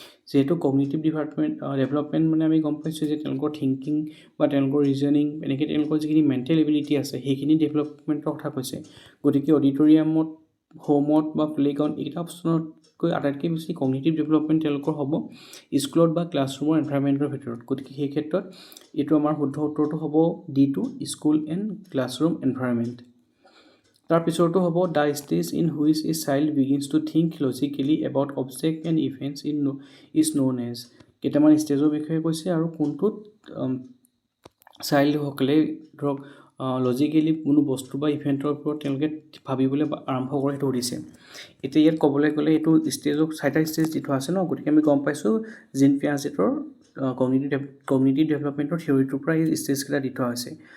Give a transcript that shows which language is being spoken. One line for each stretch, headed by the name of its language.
Assamese: যিহেতু cognitive development আমি গম পাইছোঁ যে তেওঁলোকৰ থিংকিং বা তেওঁলোকৰ ৰিজনিং, এনেকৈ তেওঁলোকৰ যিখিনি মেণ্টেল এবিলিটি আছে সেইখিনি ডেভেলপমেণ্টৰ কথা কৈছে। গতিকে অডিটৰিয়ামত, হোমত বা প্লে'গ্ৰাউণ্ড, এইকেইটা অপশ্যনতকৈ আটাইতকৈ বেছি কগনিটিভ ডেভেলপমেণ্ট তেওঁলোকৰ হ'ব স্কুলত বা ক্লাছৰুমৰ এনভাইৰনমেণ্টৰ ভিতৰত। গতিকে সেই ক্ষেত্ৰত এইটো আমাৰ শুদ্ধ উত্তৰটো হ'ব ডিটো,
English: School and classroom environment. তাৰপিছৰটো হ'ব, the stage in which a child begins to think logically about object and events is non age.
Assamese: কেইটামান ষ্টেজৰ বিষয়ে কৈছে আৰু কোনটোত চাইল্ডসকলে ধৰক লজিকেলি কোনো বস্তু বা ইভেণ্টৰ ওপৰত তেওঁলোকে ভাবিবলৈ আৰম্ভ কৰে, সেইটো সুধিছে। এতিয়া ইয়াত ক'বলৈ গ'লে এইটো ষ্টেজক 4টা ষ্টেজ দি থোৱা আছে ন। গতিকে আমি গম পাইছোঁ জিন পিয়াজেটৰ কগনিটিভ ডেভেলপমেণ্টৰ থিয়ৰিটোৰ পৰা এই ষ্টেজকেইটা দি থোৱা হৈছে।